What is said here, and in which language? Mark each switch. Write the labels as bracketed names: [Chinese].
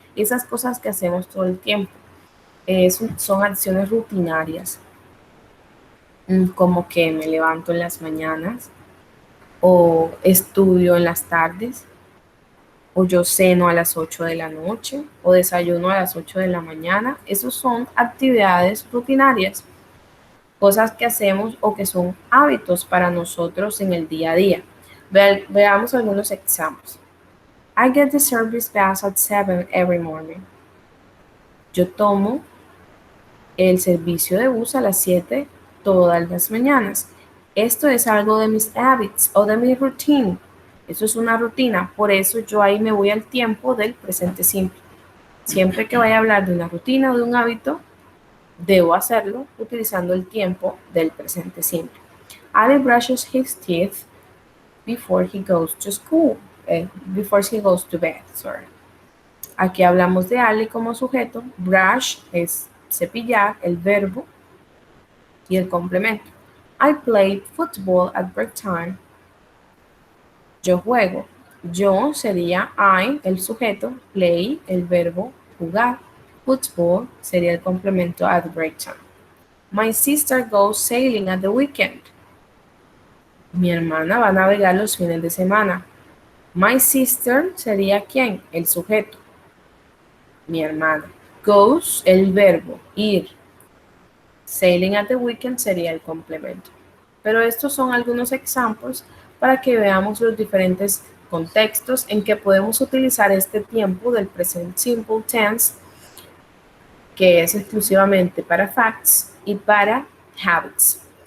[Spanish] Esas cosas que hacemos todo el tiempo. Son acciones rutinarias, como que me levanto en las mañanas, o estudio en las tardes, o yo ceno a las 8 de la noche, o desayuno a las 8 de la mañana. Esas son actividades rutinarias, cosas que hacemos o que son hábitos para nosotros en el día a día. Veamos algunos ejemplos. [English] I get the service bus at 7 every morning. [Spanish] Yo tomo el servicio de bus a las 7 todas las mañanas. Esto es algo de mis habits o de mi routine. Eso es una rutina. Por eso yo ahí me voy al tiempo del presente simple. Siempre que vaya a hablar de una rutina o de un hábito, debo hacerlo utilizando el tiempo del presente simple. [English] Ali brushes his teeth before he goes to school. Before he goes to bed, sorry. [Spanish] Aquí hablamos de Ali como sujeto. Brush es cepillar, el verbo y el complemento. [English] I played football at break time. [Spanish] Yo juego. Yo sería I, el sujeto, play, el verbo, jugar. Football sería el complemento [English] at break time. My sister goes sailing at the weekend. [Spanish] Mi hermana va a navegar los fines de semana. [English] My sister [Spanish] sería ¿quién? El sujeto. Mi hermana. Goes, el verbo, ir. [English] Sailing at the weekend [Spanish] sería el complemento. Pero estos son algunos ejemplos para que veamos los diferentes contextos en que podemos utilizar este tiempo del present simple tense, que es exclusivamente para facts y para habits.